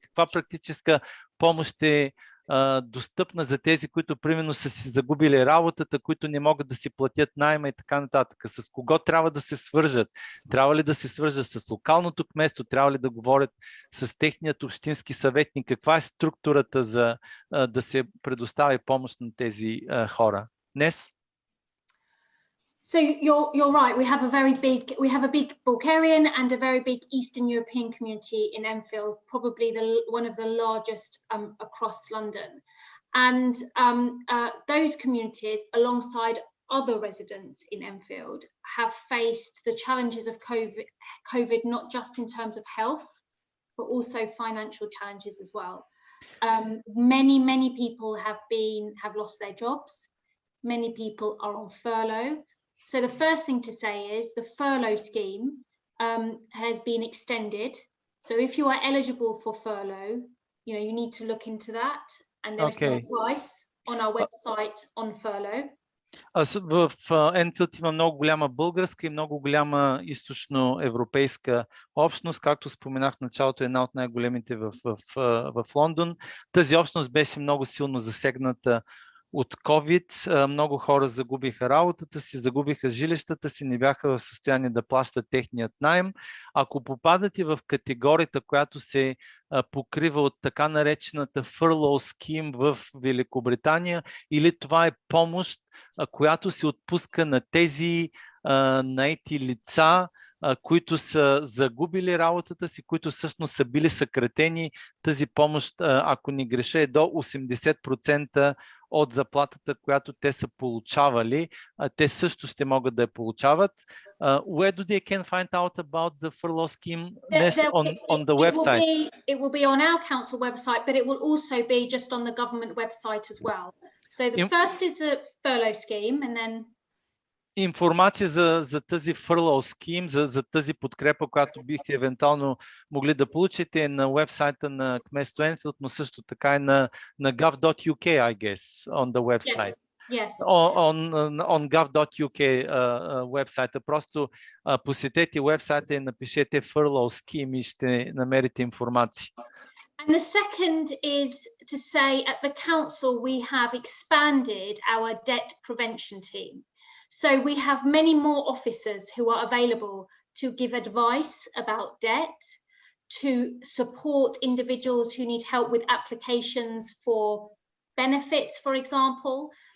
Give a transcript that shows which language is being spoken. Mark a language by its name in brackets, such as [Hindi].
[Bulgarian] Каква практическа помощ е достъпна за тези, които примерно са си загубили работата, които не могат да си платят найма и така нататък? С кого трябва да се свържат? Трябва ли да се свържат с локалното кметство? Трябва ли да говорят с техният общински съветник? Каква е структурата за да се предостави помощ на тези хора? Днес? [English] So you're right. We have a big Bulgarian and a very big Eastern European community in Enfield, probably one of the largest across London. And those communities, alongside other residents in Enfield, have faced the challenges of COVID, not just in terms of health, but also financial challenges as well. Many people have lost their jobs. Many people are on furlough. So the first thing to say is the furlough scheme has been extended. So if you are eligible for furlough, you need to look into that. And there is some advice on our website on furlough. [Bulgarian] В Enfield има много голяма българска и много голяма източноевропейска общност. Както споменах в началото, е една от най-големите в Лондон. Тази общност беше много силно засегната от COVID. Много хора загубиха работата си, загубиха жилищата си, не бяха в състояние да плащат техният наем. Ако попадате в категорията, която се покрива от така наречената furlough scheme в Великобритания, или това е помощ, която се отпуска на тези наети лица, които са загубили работата си, които всъщност са били съкратени. Тази помощ, ако не греша, е до 80% от заплатата, която те са получавали. Те също ще могат да я получават. [English] Where do they can find out about the furlough scheme? On the website? It will be on our council website, but it will also be just on the government website as well. So the first is the furlough scheme, and then [Bulgarian] информация за тази furlough scheme, за тази подкрепа, която бихте евентуално могли да получите на вебсайта на кметство Enfield, но също така и на gov.uk, [English] I guess, on the website. Yes. [Bulgarian] On gov.uk вебсайта. Просто посетете вебсайта и напишете furlough scheme и ще намерите информация. [English] And the second is to say at the council we have expanded our debt prevention team. So we have many more officers who are available to give advice about debt, to support individuals who need help with applications for benefits, for example.